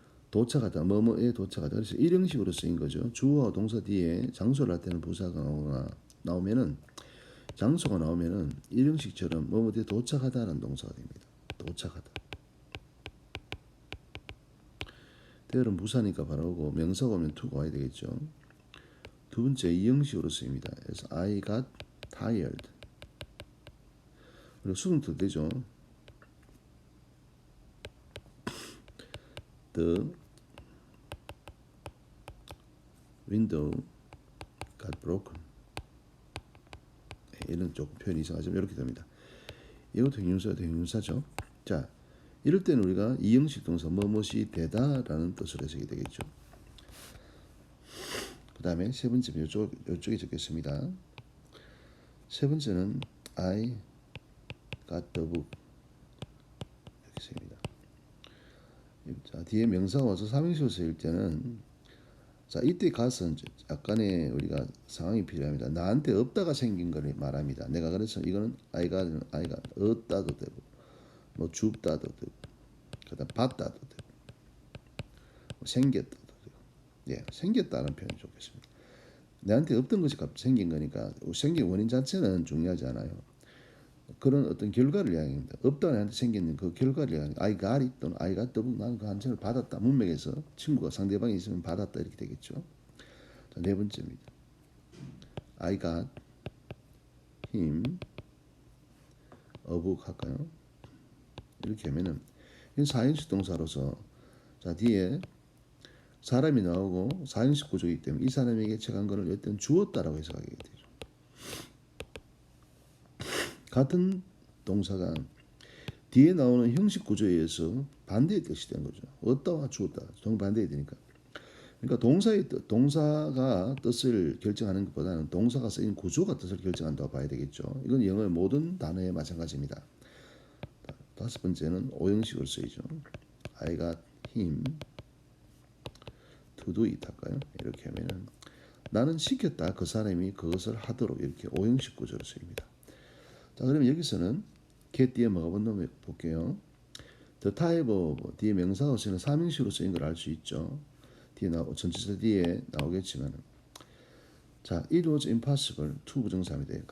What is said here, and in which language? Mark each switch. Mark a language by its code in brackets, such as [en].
[ko] 도착하다, 뭐뭐에 도착하다. 그래서 일형식으로 쓰인 거죠. 주어와 동사 뒤에 장소를 나타내는 부사가 나오면은 장소가 나오면은 일형식처럼 뭐뭐에 도착하다라는 동사가 됩니다. 도착하다. there는 부사니까 바로 오고 명사가 오면 to가 와야 되겠죠. 두 번째 이형식으로 쓰입니다. 그래서 [en] I got tired. [ko] 그리고 수동태도 되죠. [en] The window got broken. [ko] 이런 조금 표현이 이상하지만 이렇게 됩니다. 이것도 형용사죠. 자, 이럴 때는 우리가 이형식 동사 뭐뭇이 되다라는 뜻으로 해석이 되겠죠. 그 다음에 세 번째는 이쪽에 적겠습니다. 세 번째는 [en] I got the book. [ko] 이렇게 씁니다. 자, 뒤에 명사가 와서 삼형식으로 쓰일 때는 자, 이때 가서 약간의 우리가 상황이 필요합니다. 나한테 없다가 생긴 걸 말합니다. 내가 그래서 이거는 아이가 얻다도 되고 뭐 줍다도 되고 그다음 받다도 되고 뭐 생겼다도 되고 생겼다는 표현이 좋겠습니다. 내한테 없던 것이 갑자기 생긴 거니까 생긴 원인 자체는 중요하지 않아요. 그런 어떤 결과를 이야기합니다. 없다 나한테 생기는 그 결과를 이야기합니다. [en] I got it [ko] 또는 [en] I got the book. [ko] 나는 그 한자를 받았다. 문맥에서 친구가 상대방이 있으면 받았다 이렇게 되겠죠. 자, 네 번째입니다. [en] I got him a book [ko] 할까요? 이렇게 하면은 이건 사형식 동사로서 자 뒤에 사람이 나오고 사형식 구조이기 때문에 이 사람에게 책한 것을 어떤 주었다라고 해석하게 되죠. 같은 동사가 뒤에 나오는 형식 구조에 의해서 반대의 뜻이 되는 거죠. 얻다와 주었다 정반대가 되니까. 그러니까 동사가 뜻을 결정하는 것보다는 동사가 쓰인 구조가 뜻을 결정한다고 봐야 되겠죠. 이건 영어의 모든 단어에 마찬가지입니다. 다섯 번째는 오형식으로 쓰이죠. [en] I got him to do it [ko] 할까요? 이렇게 하면은 나는 시켰다. 그 사람이 그것을 하도록 이렇게 오형식 구조로 쓰입니다. 자, 그러면 여기서는 get 뒤에 뭐가 본다고 볼게요. [en] The type of [ko] 뒤에 명사가 쓰이는 삼형식으로 쓰인 걸 알 수 있죠. 뒤에 전치사 뒤에 나오겠지만 자, [en] it was impossible to [ko] 부정사입니다.